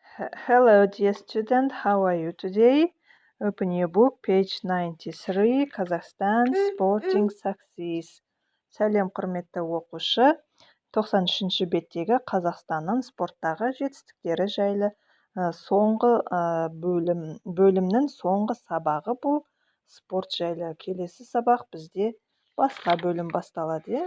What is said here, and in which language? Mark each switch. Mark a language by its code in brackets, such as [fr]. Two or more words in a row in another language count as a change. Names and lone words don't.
[en] Hello, dear student. How are you today? Open your book, page 93, Kazakhstan Sporting Success. [kk] Сәлем, құрметті оқушы. 93-ші беттегі Қазақстанның спорттағы жетістіктері жайлы соңғы бөлімнің соңғы сабағы бұл спорт жайлы. Келесі сабақ бізде басқа бөлім басталады.